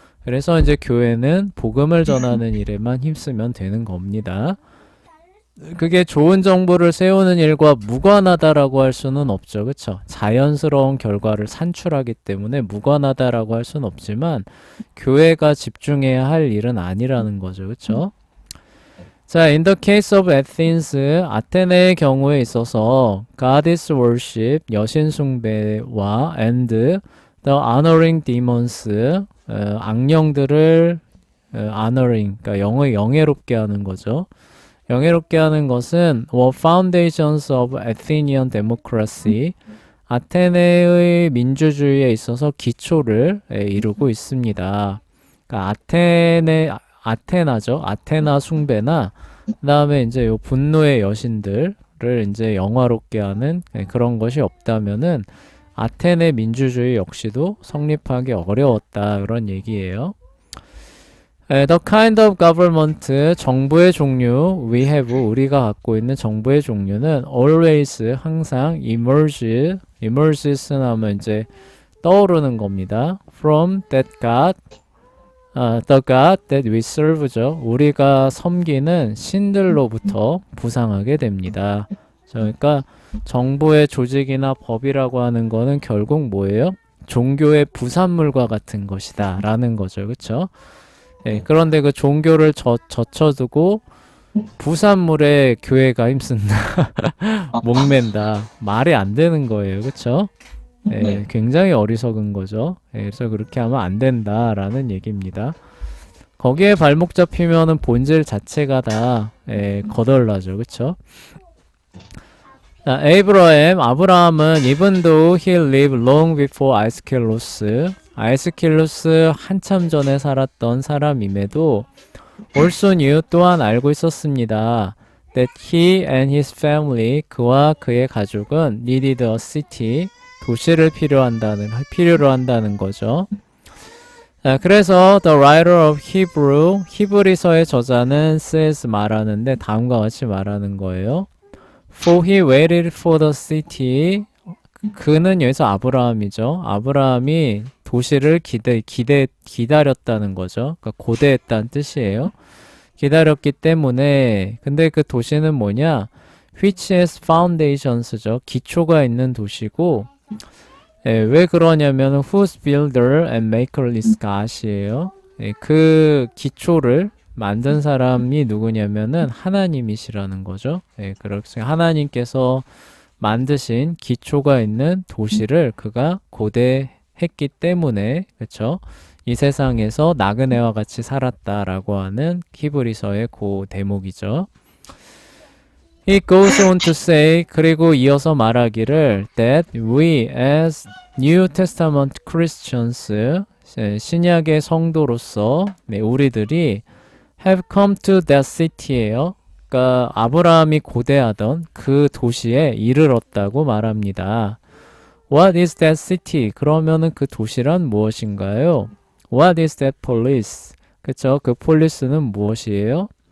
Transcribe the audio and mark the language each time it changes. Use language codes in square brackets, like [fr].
[ko] 그래서 이제 교회는 복음을 전하는 일에만 힘쓰면 되는 겁니다. 그게 좋은 정부를 세우는 일과 무관하다라고 할 수는 없죠. 그쵸? 자연스러운 결과를 산출하기 때문에 무관하다라고 할 수는 없지만 교회가 집중해야 할 일은 아니라는 거죠. 그쵸? 자, [en] in the case of Athens, [ko] 아테네의 경우에 있어서 [en] goddess worship, [ko] 여신 숭배와 [en] and the honoring demons, [ko] 악령들을 [en] honoring, [ko] 그러니까 영예롭게 하는 거죠. 영예롭게 하는 것은 [en] were foundations of Athenian democracy, [ko] 아테네의 민주주의에 있어서 기초를 이루고 있습니다. 그러니까 아테나죠. 아테나 숭배나 그다음에 이제 요 분노의 여신들을 이제 영화롭게 하는 그런 것이 없다면은 아테네 민주주의 역시도 성립하기 어려웠다 그런 얘기예요. [en] The kind of government, [ko] 정부의 종류, [en] we have, [ko] 우리가 갖고 있는 정부의 종류는 [en] always, [ko] 항상 [en] emerges [ko] 하면 이제 떠오르는 겁니다. [en] From that God, the God that we serve죠. [ko] 우리가 섬기는 신들로부터 부상하게 됩니다. 그러니까 정부의 조직이나 법이라고 하는 거는 결국 뭐예요? 종교의 부산물과 같은 것이다 라는 거죠. 그쵸? 예, 그런데 그 종교를 젖혀두고 부산물에 교회가 힘쓴다. 아, 목맨다. 말이 안 되는 거예요. 그쵸? 예, 네. 굉장히 어리석은 거죠. 예, 그래서 그렇게 하면 안 된다라는 얘기입니다. 거기에 발목 잡히면은 본질 자체가 다 거덜나죠. 그쵸? 아브라함은 [en] even though he lived long before [ko] 아이스킬로스 한참 전에 살았던 사람임에도 [en] also knew [ko] 또한 알고 있었습니다. [en] that he and his family [ko] 그와 그의 가족은 [en] needed a city [ko] 도시를 필요로 한다는 거죠. 그래서 [en] the writer of Hebrew [ko] 히브리서의 저자는 [en] says [ko] 말하는데 다음과 같이 말하는 거예요. [en] For he waited for the city. [ko] 그는 여기서 아브라함이죠. 아브라함이 도시를 기다렸다는 거죠. 그러니까 고대했다는 뜻이에요. 기다렸기 때문에 근데 그 도시는 뭐냐? [en] Which has foundations죠. [ko] 기초가 있는 도시고 왜 그러냐면 [en] whose builder and maker is God이에요. [ko] 그 기초를 만든 사람이 누구냐면은 하나님이시라는 거죠. 그렇게 하나님께서 만드신 기초가 있는 도시를 그가 고대했기 때문에 그렇죠. 이 세상에서 나그네와 같이 살았다라고 하는 히브리서의 그 대목이죠. [en] He goes on to say [ko] 그리고 이어서 말하기를 [en] that we as New Testament Christians [ko] 신약의 성도로서 우리들이 [en] have come to that city예요. [ko] 그러니까 아브라함이 고대하던 그 도시에 이르렀다고 말합니다. [en] What is that city? [ko] 그러면은 그 도시란 무엇인가요? [en] What is that police? 그쵸? [ko] 그 폴리스는 무엇이에요?